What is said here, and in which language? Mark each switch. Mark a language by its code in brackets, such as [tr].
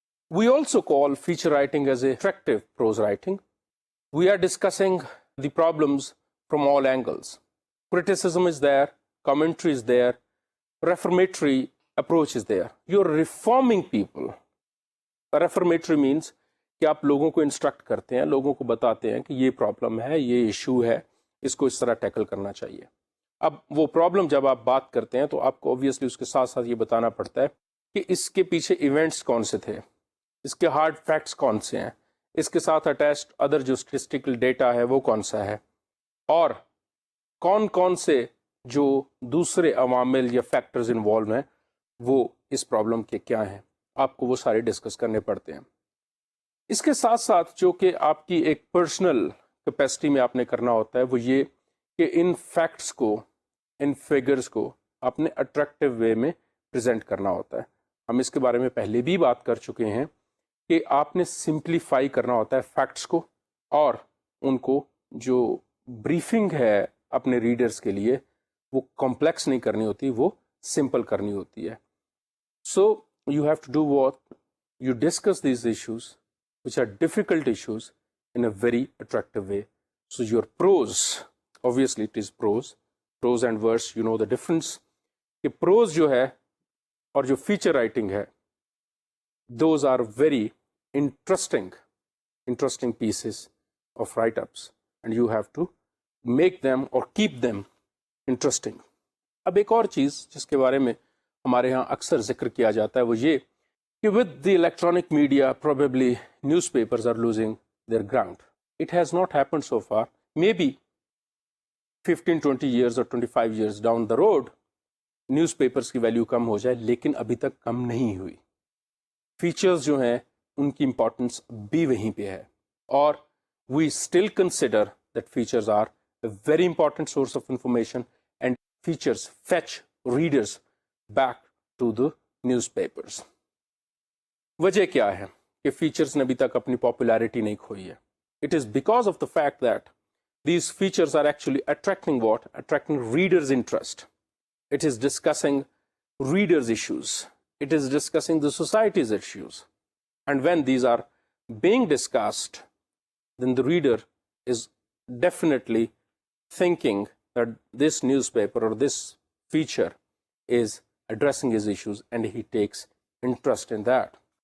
[en] We also call feature writing as attractive prose writing. We are discussing the problems from all angles. Criticism is there, commentary is there, reformatory approach is there. You're reforming people. Reformatory means [hi] कि आप लोगों को instruct करते हैं, लोगों को बताते हैं कि ये प्रॉब्लम है, ये इशू है, इसको इस तरह टैकल करना चाहिए. अब वो प्रॉब्लम जब आप बात करते हैं तो आपको ऑब्वियसली उसके साथ साथ ये बताना पड़ता है कि इसके पीछे इवेंट्स कौन से थे, इसके हार्ड फैक्ट्स कौन से हैं, इसके साथ अटैच्ड अदर जो स्टैटिस्टिकल डेटा है वो कौन सा है, और कौन कौन से जो दूसरे अवामिल या फैक्टर्स इन्वॉल्व हैं वो इस प्रॉब्लम के क्या हैं, आपको वो सारे डिस्कस करने पड़ते हैं. इसके साथ साथ जो कि आपकी एक पर्सनल कैपेसिटी में आपने करना होता है वो ये कि इन फैक्ट्स को, इन फिगर्स को आपने अट्रैक्टिव वे में प्रेजेंट करना होता है. हम इसके बारे में पहले भी बात कर चुके हैं कि आपने सिंप्लीफाई करना होता है फैक्ट्स को, और उनको जो ब्रीफिंग है अपने रीडर्स के लिए वो कॉम्प्लेक्स नहीं करनी होती, वो सिंपल करनी होती है. [en] So you have to do what? You discuss these issues, which are difficult issues, in a very attractive way. So your prose, obviously it is prose and verse, you know the difference. [hi] कि prose जो है और जो feature writing है, [en] those are very interesting pieces of write-ups, and you have to make them or keep them interesting. [hi] अब एक और चीज़ जिसके बारे में हमारे यहाँ अक्सर जिक्र किया जाता है वो ये कि [en] With the electronic media probably newspapers are losing their ground. It has not happened so far. Maybe 15-20 years और 25 years down the road [hi] newspapers की वैल्यू कम हो जाए, लेकिन अभी तक कम नहीं हुई. फीचर्स जो हैं उनकी इंपॉर्टेंस भी वहीं पे है, और [en] We still consider that features are a very important source of information, and features fetch readers back to the newspapers. [hi] वजह क्या है कि features ने अभी तक अपनी popularity नहीं खोई है? [en] It is because of the fact that these features are actually attracting what? Attracting readers' interest. It is discussing readers' issues. It is discussing the society's issues. And when these are being discussed, then the reader is definitely thinking that this newspaper or this feature is addressing his issues, and he takes interest in that.